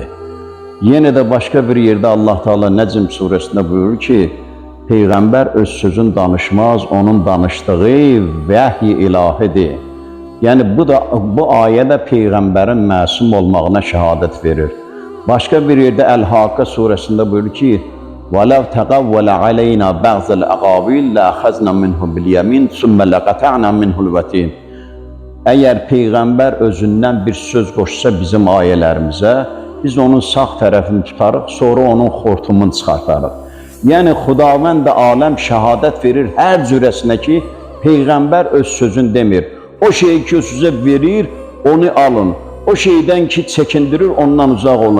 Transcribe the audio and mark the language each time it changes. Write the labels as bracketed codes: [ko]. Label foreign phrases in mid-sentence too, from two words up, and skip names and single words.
[az] Yenə də başqa bir yerdə Allah Teala Nəcm surəsində buyurur ki, Peyğəmbər öz sözün danışmaz, onun danışdığı vəhy ilahidir. Yəni bu ayədə Peyğəmbərin məsum olmağına şəhadət verir. Başqa bir yerdə Əl-Haqqə surəsində buyurur ki, [ar] وَلَوْ تَقَوَّلَ عَلَيْنَا بَعْضَ الْأَقَاوِيلَ لَأَخَذْنَا مِنْهُ بِالْيَمِينِ ثُمَّ لَقَطَعْنَا مِنْهُ الْوَتِينَ. [az] Əgər Peyğəmbər özündən bir söz qoşsa bizim ayələrimizə, biz onun sağ tərəfini tutarıq, sonra onun xortumunu çıxartarıq. Yəni Xudavənd də aləm şəhadət verir hər cürəsinə ki, Peyğəmbər öz sözün demir. O şeyi ki, sizə verir, onu alın. O şeydən ki, çəkindirir, ondan uzaq olun.